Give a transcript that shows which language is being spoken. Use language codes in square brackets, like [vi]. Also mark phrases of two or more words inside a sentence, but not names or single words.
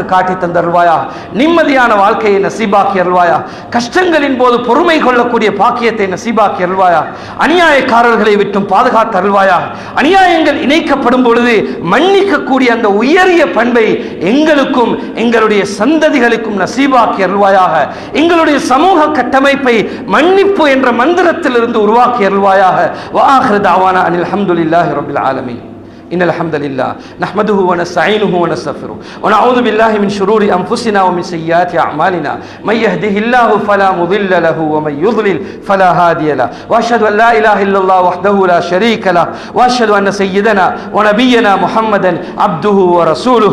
[ta] காட்டி தந்தருள்வாயா, நிம்மதியான வாழ்க்கையை நசீபாக்கி அருள்வாயா, கஷ்டங்களின் போது பொறுமை கொள்ளக்கூடிய பாக்கியத்தை நசீபாக்கி அருள்வாயா, அநியாயக்காரர்களை விட்டும் பாதுகாத்து அருள்வாயா, அநியாயங்கள் இணைக்கப்படும் பொழுது மன்னிக்கக்கூடிய அந்த உயரிய பண்பை எங்களுக்கும் எங்களுடைய சந்ததிகளுக்கும் நசீபாக்கி அருள்வாயாக, எங்களுடைய சமூக கட்டமைப்பை மன்னிப்பு என்ற மந்திரத்திலிருந்து உருவாக்கி அருள்வாயாக. [ar] وآخر دعوانا أن الحمد لله رب العالمين. إن الحمد لله نحمده ونستعينه ونستغفره ونعوذ بالله من شرور أنفسنا ومن سيئات أعمالنا. من يهده الله فلا مضل له ومن يضلل فلا هادي له. وأشهد أن لا إله إلا الله وحده لا شريك له وأشهد أن سيدنا ونبينا محمدا عبده ورسوله.